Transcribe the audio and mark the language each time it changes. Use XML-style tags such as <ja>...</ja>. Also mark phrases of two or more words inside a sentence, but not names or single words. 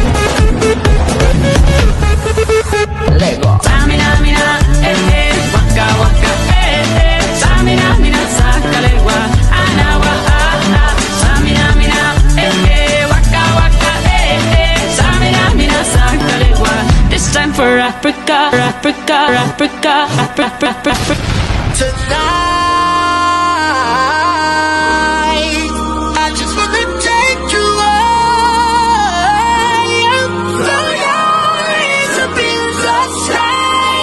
<en>Lego.</en> <fan>Samina, mina, waka, waka, Samina, mina, sakalegua, anawa, Samina, mina, waka, waka, Samina, mina, sakalegua.</fan> <en>This time for Africa, Africa, Africa, Africa, Africa. Tonight, I just wanna take you high. Blow your eyes up in the sky.</en>